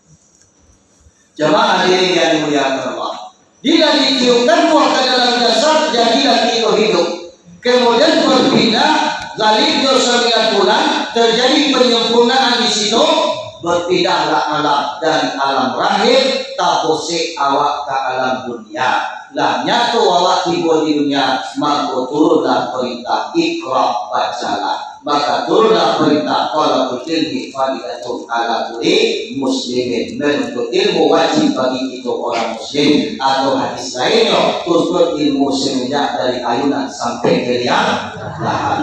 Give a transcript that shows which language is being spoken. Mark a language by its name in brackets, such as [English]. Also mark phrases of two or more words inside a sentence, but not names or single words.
[Indonesian] Jamaah hadirin yang dimuliakan Allah. Bila ditiupkan ruh ke dalam jasad, jadilah kita hidup. Kemudian berpindah, galibnya 9 bulan, terjadi penyempurnaan di situ. Berpindahlah alam dari alam rahim, [Minangkabau] tapose awak ke alam dunia. Lah nyatu awak tiba di dunia, [Indonesian] maka turunlah perintah ikra, bacalah. Maka turunlah perintah [Arabic] طلب العلم فريضة على كل مسلمين. [Indonesian] Menuntut ilmu wajib bagi kita orang muslim. Atau hadis lainnya, tuntut ilmu semenjak dari ayunan sampai ke liang lahan.